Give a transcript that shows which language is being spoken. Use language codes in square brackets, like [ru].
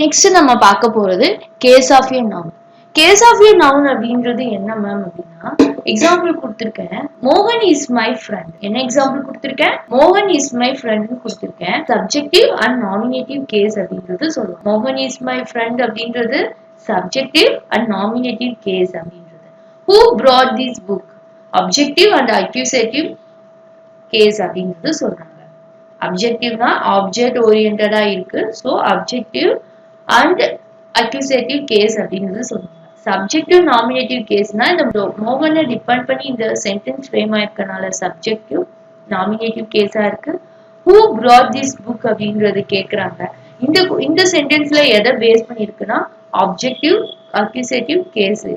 [ta] Next நம்ம பார்க்க போறது case of a noun. Case of a noun அப்படின்றது என்ன மேம் அப்படின்னா எக்ஸாம்பிள் கொடுத்திருக்கேன். [en] மோகன் is my friend. [ta] என்ன எக்ஸாம்பிள் கொடுத்திருக்கேன்? [en] மோகன் is my friend [ta] கொடுத்திருக்கேன். சப்ஜெக்டிவ் அண்ட் நாமினேட்டிவ் கேஸ் அப்படின்றது சொல்லுவோம். [en] மோகன் is my friend [ta] அப்படின்றது சப்ஜெக்டிவ் அண்ட் நாமினேட்டிவ் கேஸ் அப்படின்றது. [en] Who brought this book? Objective and accusative case [ta] அப்படின்றது சொல்றாங்க. அப்ஜெக்டிவ்னா ஆப்ஜெக்ட் ஓரியன்டா இருக்கு. So objective and accusative case அப்படின்றது சொல்றாங்க. சப்ஜெக்டிவ் நாமினேட்டிவ் கேஸ்னா இந்த மோகனை டிபெண்ட் பண்ணி இந்த சென்டென்ஸ் ஃப்ரேம் ஆயிருக்கனால சப்ஜெக்டிவ் நாமினேட்டிவ் கேஸா இருக்கு. [en] who brought this book [ta] அப்படின்றது கேக்குறாங்க. இந்த சென்டென்ஸ்ல எதை பேஸ் பண்ணிருக்குன்னா ஆப்ஜெக்டிவ் அக்யூசேட்டிவ் கேஸ்.